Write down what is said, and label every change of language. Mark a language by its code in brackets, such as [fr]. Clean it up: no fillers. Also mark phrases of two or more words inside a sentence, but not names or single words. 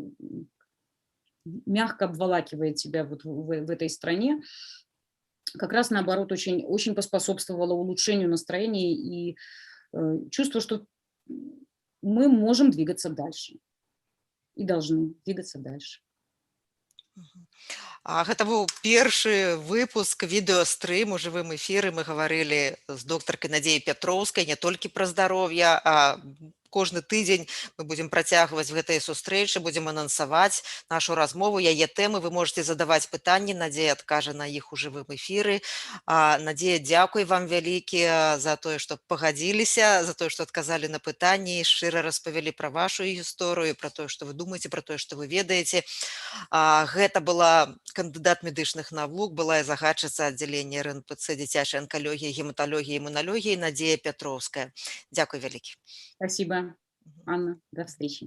[ru] мягко обволакивает тебя в этой стране, как раз наоборот очень, очень поспособствовало улучшению настроения и чувство, что мы можем двигаться дальше и должны двигаться дальше. [be] Гэта быў першы выпуск відэастрым у жывым эфіры. Мы гаварылі з доктаркай Надзеяй Пятроўскай не толькі пра здароўе, а кожны тыдзень мы будзем працягваць гэтыя сустрэчы, будзем анансаваць нашу размову, яе тэмы. Вы можете задаваць пытанні, Надзея адкажа на іх у жывым эфіры. Надзея, дзякуй вам вялікі за тое, што пагадзіліся, за тое, што адказалі на пытанні, шчыра распавялі пра вашу гісторыю, пра тое, што вы думаеце, пра тое, што вы ведаеце. Гэта была кандыдат медычных навук, былая загадчыца аддзялення РНПЦ дзіцячай анкалогіі, гематалогіі, імуналогіі Надзея Пятроўская. Дзякуй вялікі. [ru] Спасибо, Анна. До встречи.